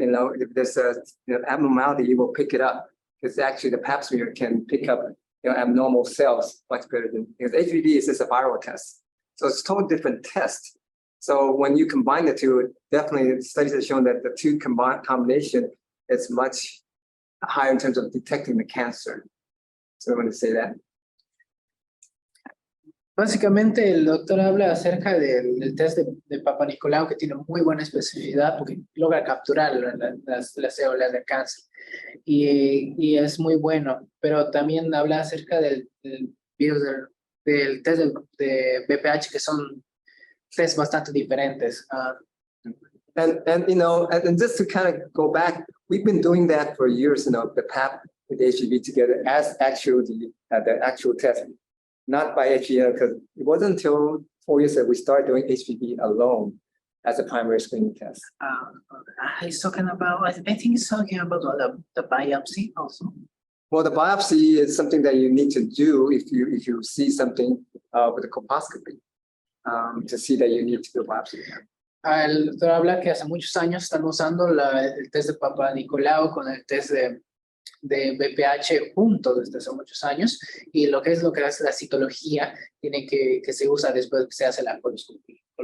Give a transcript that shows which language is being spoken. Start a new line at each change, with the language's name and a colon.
English: If there's a abnormality, you will pick it up, because actually the pap smear can pick up abnormal cells much better than, because HPV is just a viral test. So it's a totally different test. So when you combine the two, definitely studies have shown that the two combination is much higher in terms of detecting the cancer. So I want to say that.
Spanish: Básicamente el doctor habla acerca del test de Papa Nicolau, que tiene muy buena especificidad porque logra capturar las células de cáncer y es muy bueno, pero también habla acerca del virus del test de BPH, que son test bastante diferentes.
English: And just to kind of go back, we've been doing that for years, the PAP with the HPV together as actually the actual test. Not by HPV, because it wasn't until 4 years that we started doing HPV alone as a primary screening test. He's talking about, I think he's talking about the biopsy also. Well, the biopsy is something that you need to do if you see something with a colposcopy to see that you need to do a biopsy.
Spanish: El doctor habla que hace muchos años están usando el test de Papa Nicolau con el test de BPH juntos desde hace muchos años, y lo que hace la citología tiene que se usa después que se hace la coloscopía.